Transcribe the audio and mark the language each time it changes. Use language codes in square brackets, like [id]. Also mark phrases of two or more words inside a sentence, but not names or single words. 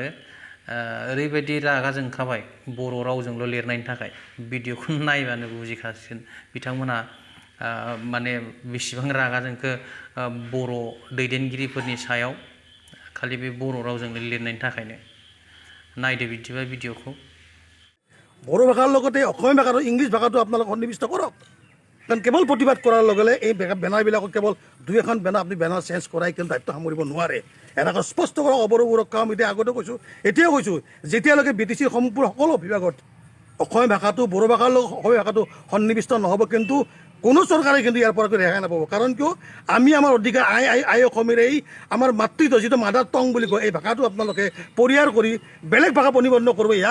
[brx] ओरैबायदि रागा जोंखाबाय बर' रावजोंल' लिरनायनि थाखाय। भिडिअखौ नायबानो बुजिखासिगोन बिथांमोनहा माने बेसेबां रागा जोंखो बर' दैदेनगिरिफोरनि सायाव खालि बे बर' रावजोंनो लिरनायनि थाखायनो। नायदो बिदिबा भिडिअखौ। [as] বড়ো ভাষাৰ লগতে অসমীয়া ভাষাটো ইংলিছ ভাষাটো আপোনালোকে সন্নিৱিষ্ট কৰক। কাৰণ কেৱল প্ৰতিবাদ কৰাৰ লগে লগে এই বেনাৰবিলাকক কেৱল দুই এখন বেনাৰ আপুনি [en] banner change [as] কৰাই কিন্তু দায়িত্ব সামৰিব নোৱাৰে। এনেকৈ স্পষ্ট কৰক অৱৰূঢ় আমি এতিয়া আগতে কৈছোঁ, এতিয়াও কৈছোঁ, যেতিয়ালৈকে BTCৰ সম্পূৰ্ণ সকলো বিভাগত অসমীয়া ভাষাটো বড়ো ভাষাৰ লগত অসমীয়া ভাষাটো সন্নিৱিষ্ট নহ'ব কিন্তু কোনো চৰকাৰে কিন্তু ইয়াৰ পৰা ৰেহাই নাপাব কাৰণ কিয় আমি আমাৰ অধিকাৰ আই অসমীয়া এই আমাৰ মাতৃত্ব যিটো [en] mother tongue [as] বুলি কয় এই ভাষাটো আপোনালোকে পৰিহাৰ কৰি বেলেগ ভাষা প্ৰতিবন্ধ কৰিব এয়া